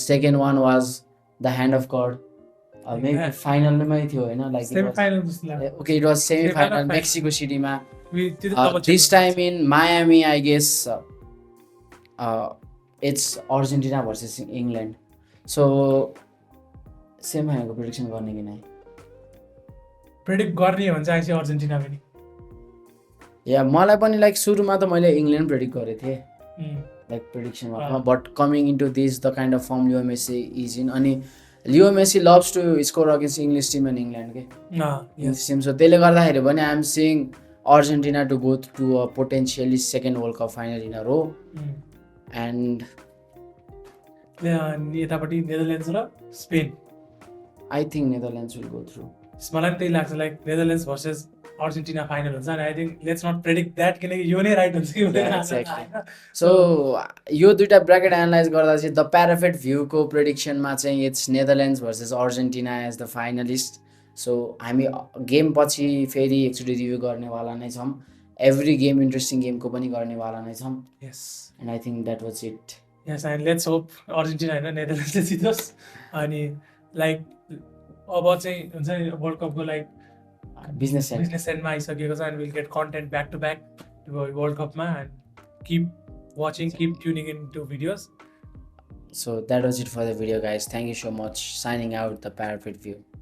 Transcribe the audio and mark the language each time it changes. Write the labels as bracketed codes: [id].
[en] Second one was the hand of God. Maybe final mai [ne] थियो हैन [en] like okay it was semi-final Mexico City ma. This time in Miami I guess it's Argentina versus England. [ne] So semi-final को prediction गर्ने कि नै predict गर्ने भन्छ आइसी Argentina पनि या मलाई पनि लाइक सुरुमा त मैले इङ्ल्यान्ड प्रेडिक्ट गरेको थिएँ [en] like prediction but coming into this the kind of form Leo Messi is in [ne] अनि [en] Leo Messi loves to score against English team and England [ne] के so त्यसले गर्दाखेरि पनि [en] I am seeing Argentina to go to a potentially second World Cup final in a row and [ne] यतापट्टि Netherlands र Spain [en] I think Netherlands will go through [ne] मलाई पनि त्यही लाग्छ like Netherlands versus Argentina final हुन्छ अनि I think let's not predict that किनकि यो नै राइट हुन्छ कि सो यो दुईवटा ब्राकेट एनालाइज गर्दा चाहिँ द प्याराफेट भ्यूको प्रेडिक्सनमा चाहिँ [en] it's Netherlands versus Argentina as the finalist [ne] so हामी गेम पछि फेरि एकचोटि रिभ्यू गर्नेवाला नै छौँ एभ्री गेम इन्ट्रेस्टिङ गेमको पनि गर्नेवाला नै छौँ [en] and I think that was it [ne] yes and let's hope Argentina होइन नेदरल्यान्ड्सले जितोस् अनि लाइक अब चाहिँ हुन्छ नि वर्ल्ड कपको लाइक [en] Business एन्डमा आइसकेको छ and will get content back to back world कपमा and keep watching keep tuning in to videos So that was it for the video guys. Thank you so much. Signing out, the Parapet View.